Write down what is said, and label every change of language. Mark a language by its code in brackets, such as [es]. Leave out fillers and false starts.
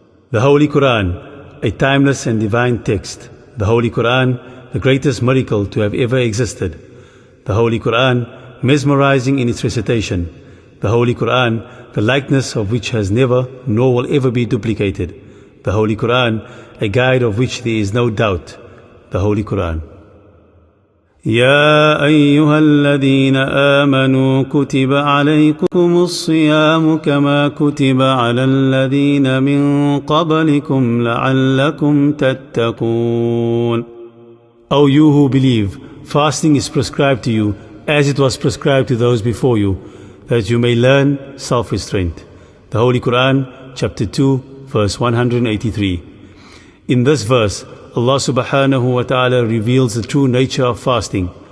[en] The Holy Qur'an, a timeless and divine text. The Holy Qur'an, the greatest miracle to have ever existed. The Holy Qur'an, mesmerizing in its recitation. The Holy Qur'an, the likeness of which has never nor will ever be duplicated. The Holy Qur'an, a guide of which there is no doubt. The Holy Qur'an. [ar] يا أيها الذين آمنوا كتب عليكم الصيام كما كتب على الذين من قبلكم لعلكم تتقون. [en] O you who believe, fasting is prescribed to you as it was prescribed to those before you, that you may learn self-restraint. The Holy Qur'an, chapter 2, verse 183. In this verse, Allah subhanahu wa ta'ala reveals the true nature of fasting.